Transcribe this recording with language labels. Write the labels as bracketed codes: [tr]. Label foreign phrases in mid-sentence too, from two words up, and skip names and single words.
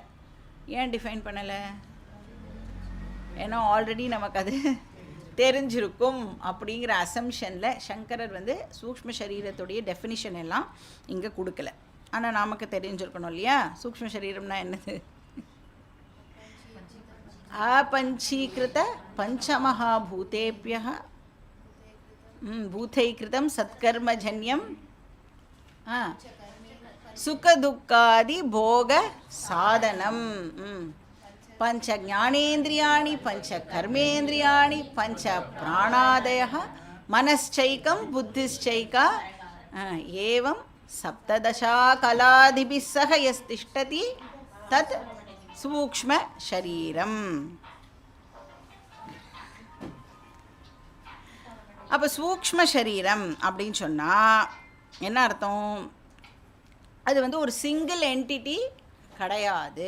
[ta] ஏன் டிஃபைன் பண்ணலை, ஏன்னா ஆல்ரெடி நமக்கு அது தெரிஞ்சிருக்கும் அப்படிங்கிற அசம்ஷனில் சங்கரர் வந்து சூக்ஷ்ம சரீரத்துடைய டெஃபினிஷன் எல்லாம் இங்கே கொடுக்கல. ஆனால் நமக்கு தெரிஞ்சிருக்கணும் இல்லையா, சூக்ஷ்ம சரீரம்னா என்னது, [sa] अपञ्चीकृत पंचमहाभूतेभ्यः भूतैकृतं सत्कर्मजन्यं सुखदुःखादि भोग साधनं पंच ज्ञानेन्द्रियाणि पंच कर्मेन्द्रियाणि पंच प्राणादयः मनश्चैकं बुद्धिश्चैका एवं सप्तदशा कलादिभिः सह यस्तिष्ठति तत् सूक्ष्म शरीरम्. [ta] அப்போ சூக்ஷ்ம சரீரம் அப்படின்னு சொன்னால் என்ன அர்த்தம், அது வந்து ஒரு [en] single entity [ta] கிடையாது.